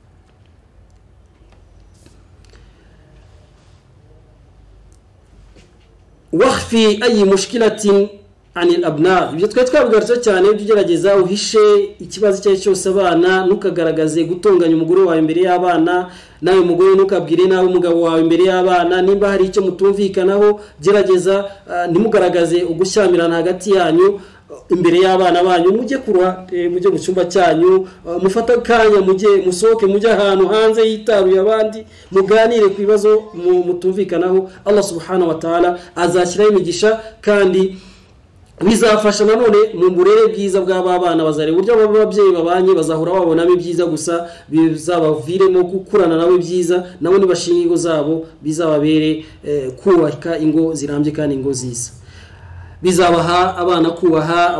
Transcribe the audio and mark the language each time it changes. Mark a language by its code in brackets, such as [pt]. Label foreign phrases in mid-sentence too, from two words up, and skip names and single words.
[ar] واخف أي مشكلة عن الأبناء [rw] ibyo twabigarutse cyane ugerageza uhishe ikibazo cyawe cyose abana nukagaragaze gutonganya umugore wawe imbere y'abana nawe umugore nukabwire nawe umugabo wawe imbere y'abana nimba hari icyo mutumvikanaho gerageza nimugaragaze ugushamirana hagati yanyu imbere y'abana banyu mujye kurwa mujye mu cyumba cyanyu mufata kanya mujye musohoke mujye ahantu hanze yitaruye abandi muganire ku bibazo mutumvikanaho Allah [ar] سبحانه وتعالى [rw] azashyiraho imigisha kandi bizafasha nanone mu burere bwiza bw'abana bazare buryo ababyeyi babanye bazahora babonamo ibyiza gusa bizabaviremo gukurana nawe byiza nabo nibashinga ingo zabo bizababere kubaka ingo zirambye kandi ingo ziza bizabaha abana kubaha